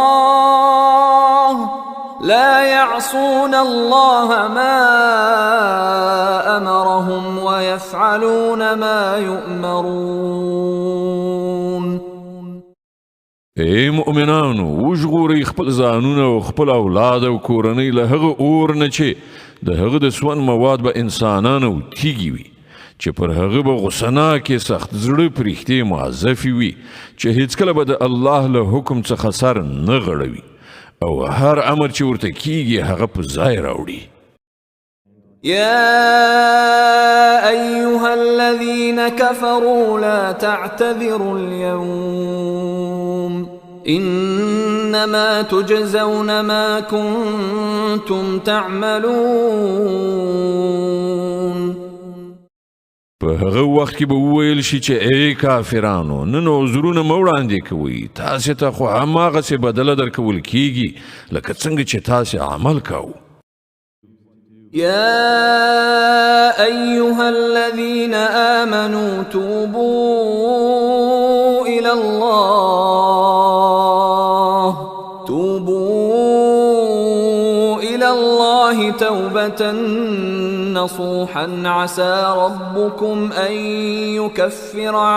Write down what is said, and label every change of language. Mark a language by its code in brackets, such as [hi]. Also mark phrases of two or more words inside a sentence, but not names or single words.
[ar] يعصون الله ما ويفعلون ما يؤمرون. [ps] ای مؤمنانو وژغورئ خپل ځانونه او خپل اولاد او کورنۍ له هغه اور نه چې د هغه د سون مواد به انسانان او تیږي وي چې پر هغه به غصناکې سخت زړه پرښتې معذفې وي چې هیڅکله به د الله له حکم څخه سر نه غړوي او هر امر چې ورته کیږي هغه په ځای راوړي. [ar] يا أيها الذين كفروا لا تعتذروا اليوم إنما تجزون ما كنتم تعملون. [ps] په هغه وخت کې به وویل شي چې ای کافرانو نن عذرونه مه وړاندې کوئ، تاسې ته خو هماغسې بدله درکول کیږي لکه څنګه چې تاسې عمل کوو. [ar] يا أيها الذين آمنوا توبوا إلى الله توبة نصوحا عسى ربكم أن يكفر